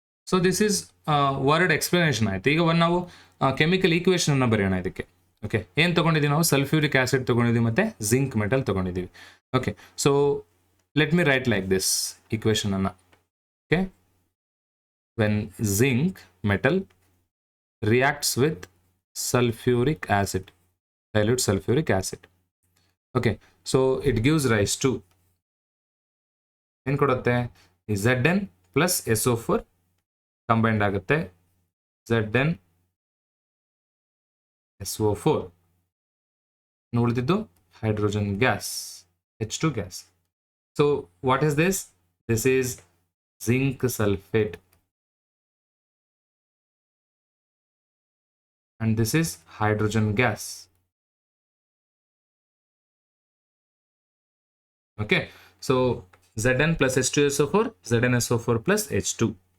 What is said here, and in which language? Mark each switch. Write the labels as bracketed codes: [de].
[en] so this is word explanation [kn] ಆಯಿತು. ಈಗ ನಾವು ಕೆಮಿಕಲ್ ಈಕ್ವೇಷನ್ ಅನ್ನು ಬರೆಯೋಣ ಇದಕ್ಕೆ. ಓಕೆ, ಏನು ತೊಗೊಂಡಿದ್ದೀವಿ ನಾವು? ಸಲ್ಫ್ಯೂರಿಕ್ ಆಸಿಡ್ ತೊಗೊಂಡಿದ್ದೀವಿ ಮತ್ತು ಜಿಂಕ್ ಮೆಟಲ್ ತೊಗೊಂಡಿದ್ದೀವಿ. [en] Okay, so let me write like this equation ಅನ್ನು. Okay, when zinc metal reacts with sulfuric acid, dilute sulfuric acid. Okay, so it gives rise to [kn] ಏನು ಕೊಡುತ್ತೆ? Zn plus SO4 ಕಂಬೈಂಡ್ ಆಗುತ್ತೆ, Zn SO4 ಉಳಿದಿದ್ದು hydrogen gas, H2 gas. [en] So what is this? This is zinc sulphate and this is hydrogen gas. Okay, so Zn plus H2SO4, ZnSO4 plus H2.